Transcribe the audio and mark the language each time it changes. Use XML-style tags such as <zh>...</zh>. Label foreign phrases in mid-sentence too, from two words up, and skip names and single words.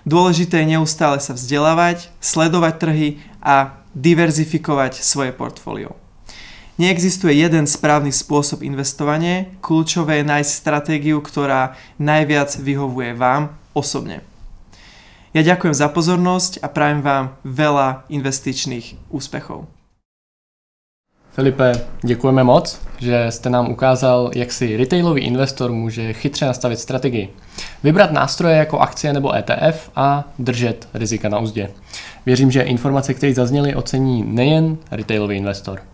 <sk>Dôležité je neustále sa vzdelávať, sledovať trhy a diverzifikovať svoje portfólio. Neexistuje jeden správny spôsob investovania, kľúčové je nájsť stratégiu, ktorá najviac vyhovuje vám osobne. Ja ďakujem za pozornosť a prajem vám veľa investičných úspechov.</sk> <cs>Filipe, děkujeme moc, že jste nám ukázal, jak si retailový investor může chytře nastavit strategii. Vybrat nástroje jako akcie nebo ETF a držet rizika na uzdě. Věřím, že informace, které zazněly, ocení nejen retailový investor.</cs>